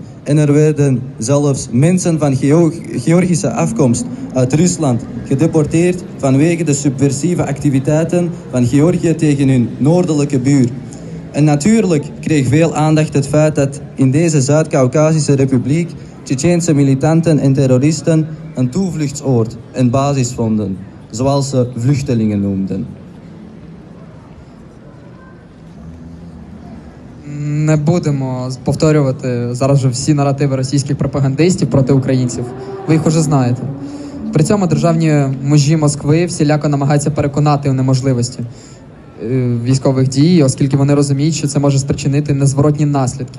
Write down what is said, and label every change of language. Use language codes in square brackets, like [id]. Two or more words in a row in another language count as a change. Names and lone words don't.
[nl] En er werden zelfs mensen van Georgische afkomst uit Rusland gedeporteerd vanwege de subversieve activiteiten van Georgië tegen hun noordelijke buur. En natuurlijk kreeg veel aandacht het feit dat in deze Zuid-Kaukasische republiek Tsjetsjeense militanten en terroristen een toevluchtsoord en basis vonden, zoals ze vluchtelingen noemden. [uk] Не будемо повторювати зараз вже всі наративи російських пропагандистів проти українців. Ви їх уже знаєте. При цьому державні мужі Москви всіляко намагаються переконати у неможливості військових дій, оскільки вони розуміють, що це може спричинити незворотні наслідки.